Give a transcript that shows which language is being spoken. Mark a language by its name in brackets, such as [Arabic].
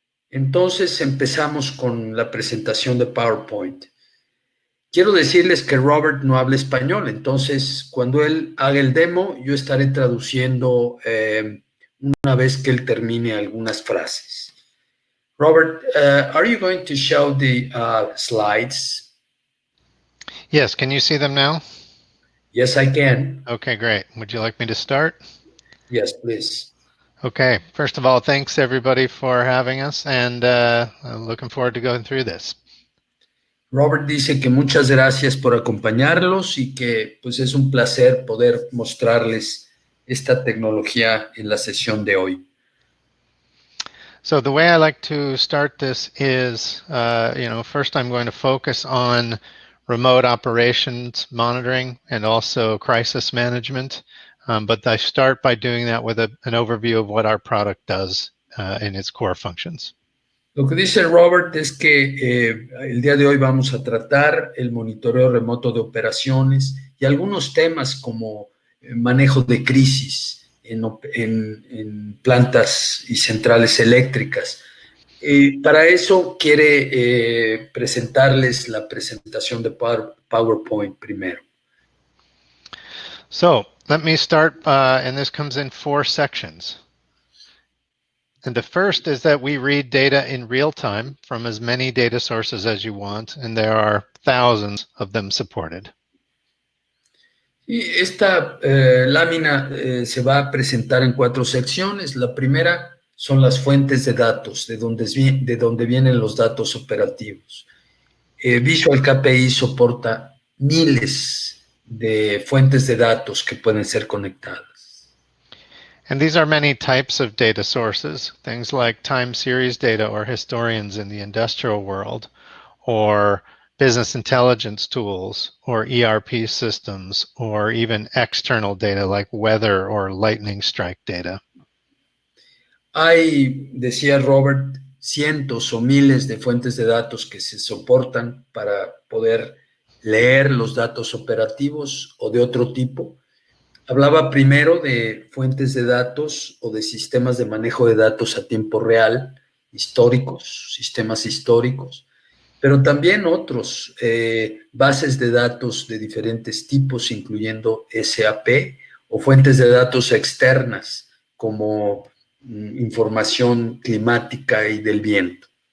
[Spanish] Entonces empezamos con la presentación de PowerPoint. Quiero decirles que Robert no habla español, entonces cuando él haga el demo, yo estaré traduciendo una vez que él termine algunas frases. [English] Robert, are you going to show the slides? Yes, can you see them now? Yes, I can. Okay, great. Would you like me to start? Yes, please. Okay, first of all, thanks everybody for having us, and I'm looking forward to going through this. [Spanish] Robert dice que muchas gracias por acompañarlos y que pues es un placer poder mostrarles esta tecnología en la sesión de hoy. [English] So the way I like to start this is, first I'm going to focus on remote operations monitoring and also crisis management. But I start by doing that with an overview of what our product does in its core functions. [Spanish] Lo que dice Robert es que el día de hoy vamos a tratar el monitoreo remoto de operaciones y algunos temas como manejo de crisis en plantas y centrales eléctricas. Para eso quiere presentarles la presentación de PowerPoint primero. [English] So let me start, and this comes in 4 sections. And the first is that we read data in real time from as many data sources as you want, and there are thousands of them supported. [Spanish] Y esta lámina se va a presentar en 4 secciones. La primera son las fuentes de datos, de donde vienen los datos operativos. Visual KPI soporta miles de fuentes de datos que pueden ser conectadas. [English] And these are many types of data sources, things like time series data or historians in the industrial world, or business intelligence tools, or ERP systems, or even external data like weather or lightning strike data. [Spanish] Hay, decía Robert, cientos o miles de fuentes de datos que se soportan para poder leer los datos operativos o de otro tipo. Hablaba primero de fuentes de datos o de sistemas de manejo de datos a tiempo real, históricos, sistemas históricos, pero también otros, bases de datos de diferentes tipos, incluyendo SAP o fuentes de datos externas como información climática y del viento.